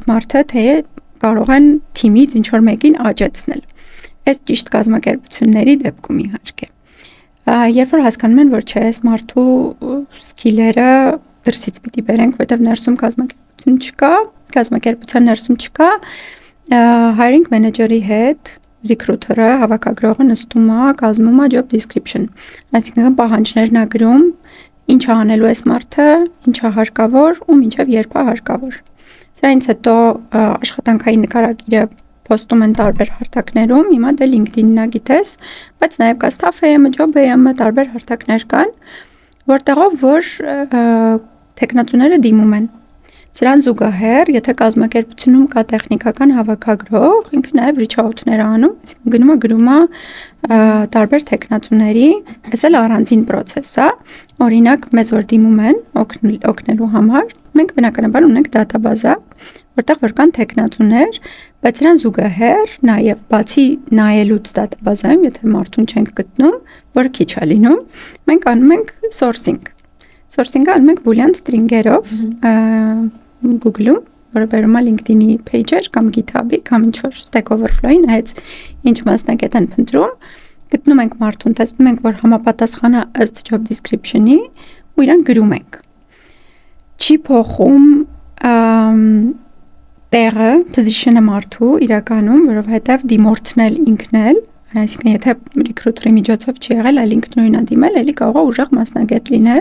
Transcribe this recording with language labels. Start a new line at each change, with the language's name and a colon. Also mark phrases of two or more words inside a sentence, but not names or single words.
Armenian: մարդը, թե կարող են թիմից ինչ-որ մեկին աճեցնել, այս ճիշտ կազմակերպությունների դեպքում իհարկե, երբ որ հասկանում են, որ չէ, այս մարդու սկիլերը դրսից պիտի բերենք, որտեղ ներսում կազմակերպություն չկա, կազմակերպության ներսում չկա,
English: hiring manager-
Armenian: ի հետ recruiter-ը, հավաքագրողը նստում է, կազմում է
English: job description,
Armenian: այսինքն պահանջներն է գրում, ինչ է անելու այս մարդը, ինչ է հարկավոր ու մինչև երբ է հարկավոր։ Սրանից հետո աշխատանքային նկարագիրը post-ում են տարբեր հարթակներում, հիմա դե LinkedIn-ն է գիտես, բայց նաև կա Staff.am, Job.am, տարբեր հարթակներ կան, որտեղով որ տեխնացուները դիմում են։ Սրան զուգահեռ, եթե կազմակերպությունում կա տեխնիկական հավաքագրող, ինքը նաև
English: reach out-
Armenian: ներ անում, գնում է գրում է տարբեր տեխնացուների, այս էլ առանձին process է, օրինակ մեզ որ դիմում են օգնելու համար, մենք բնականաբար ունենք դատաբազա, որտեղ որ կան տեխնացուներ, բայց սրան զուգահեռ նաև բացի նայելուց դատաբազայում, եթե մարդուն չենք գտնում, որ քիչ է լինում, մենք անում ենք sourcing։ Sourcing-ը անում ենք
English: boolean string-
Armenian: երով, Google-ում, որը բերում է LinkedIn-ի page-եր կամ GitHub-ի կամ ինչ-որ Stack Overflow-ի, նայած ինչ մասնակետ են փնտրում, գտնում ենք մարդուն, տեսնում ենք, որ համապատասխան է ըստ
English: job description-
Armenian: ի ու իրան գրում ենք։ Չի փոխում տեղը, position-ը մարդու իրականում, որովհետև դիմորդն էլ ինքն էլ, այսինքն եթե recruiter-ի միջոցով չի եղել, այլ ինքն նույնն է դիմել, էլի կարող է ուժեղ մասնագետ լինել։